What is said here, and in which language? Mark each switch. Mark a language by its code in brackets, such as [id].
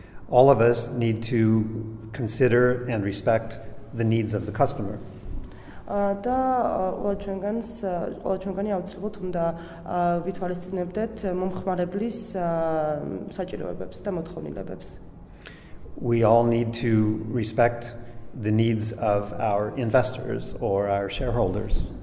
[en] All of us need to consider and respect the needs of the customer. [ka] და ყველა ჩვენგანი აუცილებლად უნდა ვითვალისწინებდეთ მომხმარებლის საჭიროებებს და მოთხოვნილებებს. [en] We all need to respect the needs of our investors or our shareholders.